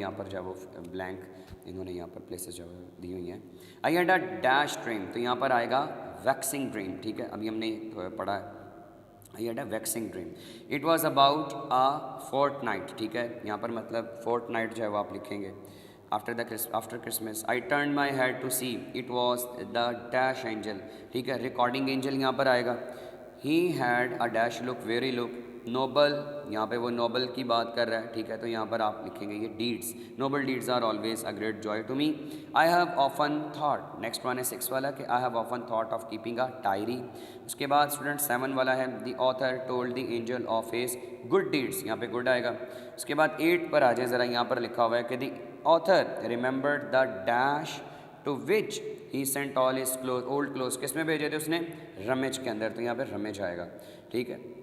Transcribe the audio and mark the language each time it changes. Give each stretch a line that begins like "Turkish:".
Urdu: یہاں پر جو ہے وہ بلینک انہوں نے یہاں پر پلیسز جو ہے دی ہوئی ہیں.
English: I had a dash dream,
Urdu: تو یہاں پر آئے گا ویکسنگ ڈریم، ٹھیک ہے، ابھی ہم نے پڑھا ہے.
English: I had a vexing dream. It was about a fortnight،
Urdu: ٹھیک ہے، یہاں پر مطلب fortnight جو ہے وہ آپ لکھیں گے.
English: after Christmas I turned my head to see, it was the dash angel،
Urdu: ٹھیک ہے، ریکارڈنگ اینجل یہاں پر آئے گا.
English: he had a dash look very look noble،
Urdu: یہاں پہ وہ نوبل کی بات کر رہا ہے، ٹھیک ہے، تو یہاں پر آپ لکھیں گے یہ deeds,
English: noble deeds are always a great joy to me. I have often thought،
Urdu: next one ہے 6 والا، کہ
English: I have often thought of keeping a diary.
Urdu: اس کے بعد اسٹوڈنٹ 7 والا ہے
English: the author told the angel of his good deeds،
Urdu: یہاں پہ good آئے گا. اس کے بعد 8 پر آ جائیں ذرا. یہاں پر لکھا ہوا ہے کہ
English: the author remembered the dash to which he sent all his old clothes،
Urdu: کس میں بھیجے تھے اس نے؟ رمج کے اندر، تو یہاں پہ رمج آئے گا، ٹھیک ہے.